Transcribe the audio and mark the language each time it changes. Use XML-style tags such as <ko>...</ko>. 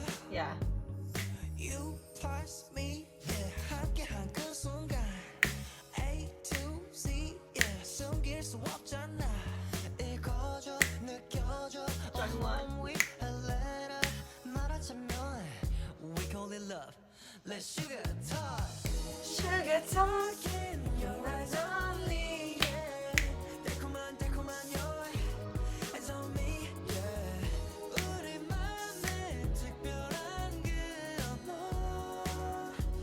<en>Yeah. You plus me,</en> <ko>함께한 그 순간</ko> <en>A to Z,</en> <ko>숨길 수 없잖아. 읽어줘, 느껴줘, 온몸 위 헬레라 말하자면</ko> <en>we call it love. Let's sugar talk. Sugar talk in your eyes only.</en> <ko>달콤한</ko> <en>your eyes on me.</en> <ko>우리 맘에 특별한 그 언어.</ko>